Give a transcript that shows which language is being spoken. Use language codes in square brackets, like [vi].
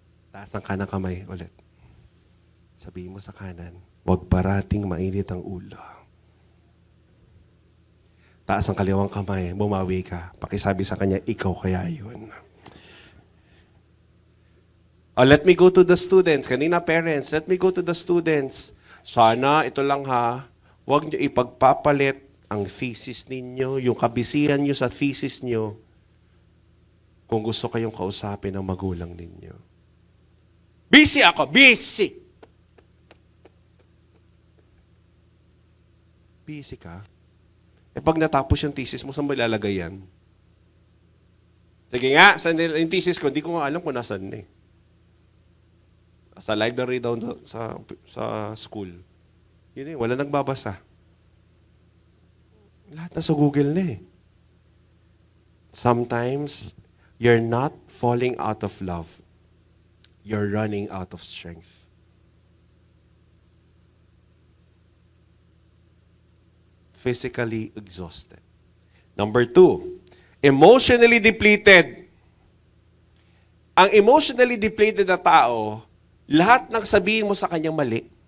[tl] Taas ang kanang kamay ulit. Sabihin mo sa kanan, huwag parating mainit ang ulo. Taas ang kaliwang kamay, bumawi ka. Pakisabi sa kanya, ikaw kaya yun. [en] Let me go to the students. [tl] Kanina [en] parents, let me go to the students. [tl] Sana, ito lang ha, huwag niyo ipagpapalit ang thesis ninyo, yung kabisihan niyo sa thesis niyo, kung gusto kayong kausapin ng magulang ninyo. Busy ako, busy! Busy ka? Pag natapos yung thesis mo, saan ba ilalagay yan? Sige nga, yung thesis ko, hindi ko nga alam kung nasan eh. Sa library down sa school. Yun eh, wala nagbabasa. Lahat na sa Google na eh. [en] Sometimes, you're not falling out of love. You're running out of strength. Physically exhausted. Number 2, emotionally depleted. [tl] Ang emotionally depleted na tao, lahat ng sabihin mo sa kanyang mali.